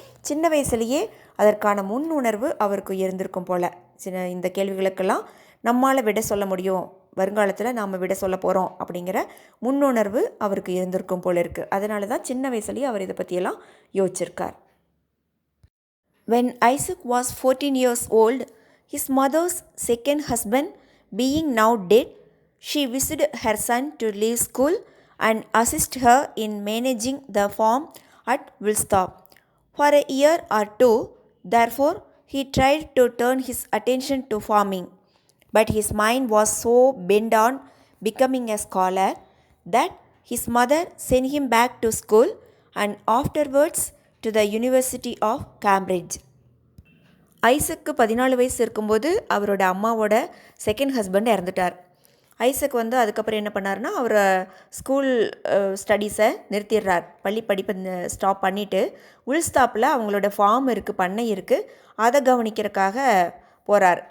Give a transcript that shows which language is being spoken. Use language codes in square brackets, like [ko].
[ta] சின்ன வயசுலேயே அதற்கான முன் உணர்வு அவருக்கு இருந்திருக்கும் போல். இந்த கேள்விகளுக்கெல்லாம் நம்மால் விட சொல்ல முடியும், வருங்காலத்தில் நாம் விட சொல்ல போகிறோம் அப்படிங்கிற முன்னுணர்வு அவருக்கு இருந்திருக்கும் போல இருக்குது. அதனால தான் சின்ன வயசுலேயே அவர் இதை பற்றியெல்லாம் யோசிச்சிருக்கார். [en] When Isaac was 14 years old, his mother's second husband being now dead, she wished her son to leave school and assist her in managing the farm at Woolstop. For a year or two, therefore, he tried to turn his attention to farming, but his mind was so bent on becoming a scholar that his mother sent him back to school and afterwards to the University of Cambridge. [ta] ஐசக்கு 14 வயசு இருக்கும்போது அவரோட அம்மாவோட second husband இறந்துட்டார். Isaac அதுக்கப்புறம் என்ன பண்ணார்னா, அவர் school ஸ்டடீஸை நிறுத்திடுறார், பள்ளி படிப்பை ஸ்டாப் பண்ணிவிட்டு உல்ஸ்டாப்பில் அவங்களோட ஃபார்ம் இருக்குது, பண்ணை இருக்குது, அதை கவனிக்கிறதுக்காக போகிறார்.